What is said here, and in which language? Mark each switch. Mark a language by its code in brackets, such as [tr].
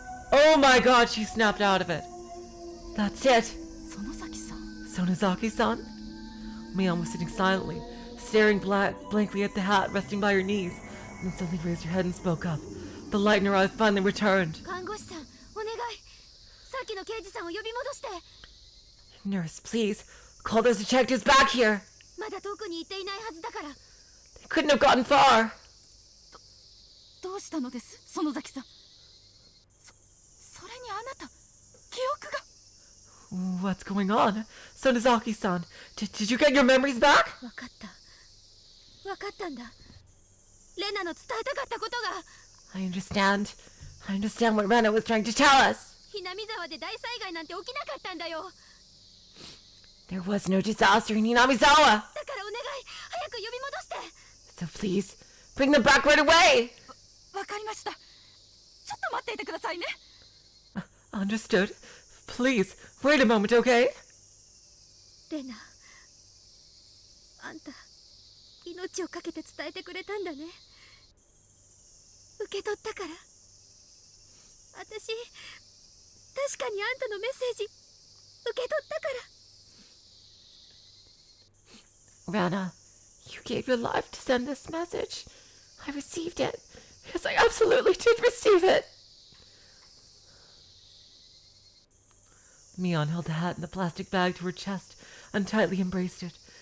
[en] Oh my god, she snapped out of it. That's it. [ja] 園崎さん。 [en] Sonozaki-san? Mion was sitting silently, staring blankly at the hat resting by her knees, and then suddenly raised her head and spoke up. The light in her eyes finally returned. [ja] 看護師さん、お願い。さっきの刑事さんを呼び戻して。 [en] Nurse, please, call those detectives back here. [ja] まだ遠くに行っていないはずだから。 [en] They couldn't have gotten far. [ja] どうしたのです、園崎さん。それにあなた、記憶が。 [en] What's going on? Sonozaki-san, did you get your memories back? [ja] わかった。わかったんだ。レナの伝えたかったことが。 [en] I understand. I understand what Rena was trying to tell us. [ja] ひなみ沢で大災害なんて起きなかったんだよ。 [en] There was no disaster in Hinamizawa. [ja] だからお願い、 [en] So please, bring them back right away! [ja] わかりました。ちょっと待っていてくださいね。 [en] Understood. Please, wait a moment, okay? [ja] レナ、あんた命をかけて伝えてくれたんだね。受け取ったから。私確かにあんたのメッセージ受け取ったから。 [en] Rena, you gave your life to send this message. I received it. Yes, I absolutely did receive it. Mion held the hat in the plastic bag to her chest and tightly embraced it.